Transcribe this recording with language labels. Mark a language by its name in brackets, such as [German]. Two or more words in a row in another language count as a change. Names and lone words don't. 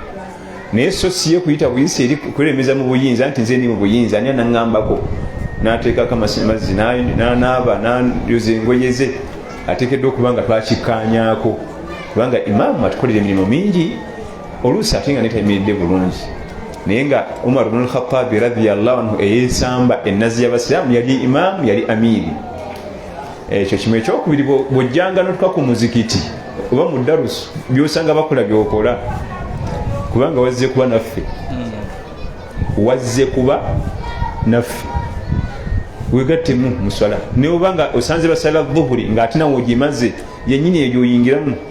[Ganda] Naye so si ye kuyita buyinza eri kweremeza mu buyinza nti nze ndi mu buyinza ani anaŋŋambako n'ateekako amazzi n'anaaba n'ayoza engoye ze ateekeddwa okuba nga twakikkaanyaako. Kubanga imaamu atukolera emirimu mingi oluusi ate nga netayimiridde bulungi. Naye nga Umar bin al-Khattab [Arabic] رضي الله عنه [Ganda] eyeesamba ennazi y'abasiraamu yali imaamu yali amiiri. Ekyo kimu. Ekyokubiri bw'ojjanga n'otuka ku muzikiti oba mu darusu by'osanga bakola by'okola kubanga wazze kuba naffe wazze kuba naffe wegattemu muswala naye obanga osanze basala dhuhuri ng'ate nawe ogimaze yennyini eyo gy'oyingiramu